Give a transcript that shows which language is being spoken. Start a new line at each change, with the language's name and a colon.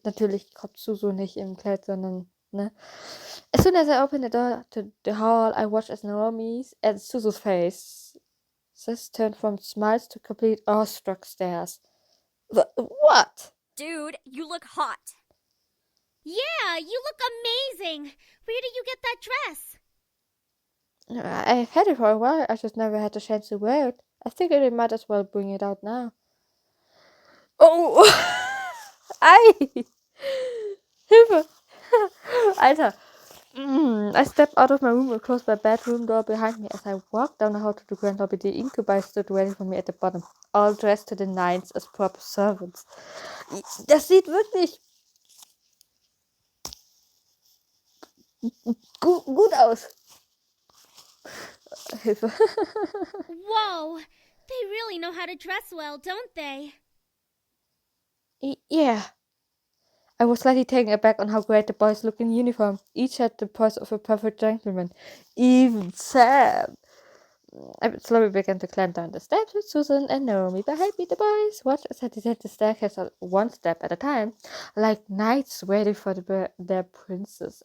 German: Natürlich kommt Suzu nicht im Kleid, sondern, ne?
English: As soon as I opened the door to the hall, I watched as Naomi's and Suzu's face. This turned from smiles to complete awestruck stares. What? Dude, you look hot. Yeah, you look amazing. Where did you get that dress? I've had it for a while, I just never had the chance to wear it. I figured I might as well bring it out now.
German: Oh! Ei! Hilfe! Alter!
English: I stepped out of my room and closed my bedroom door behind me. As I walked down the hall to the grand lobby, the incubator stood waiting for me at the bottom, all dressed to the nines as proper servants.
German: Das sieht wirklich gut aus. Hilfe.
English: Whoa, they really know how to dress well, don't they? Yeah. I was slightly taken aback on how great the boys looked in uniform. Each had the poise of a perfect gentleman. Even Sam. I slowly began to climb down the steps with Susan and Naomi behind me. The boys watched as I descended the staircase one step at a time, like knights waiting for their princes.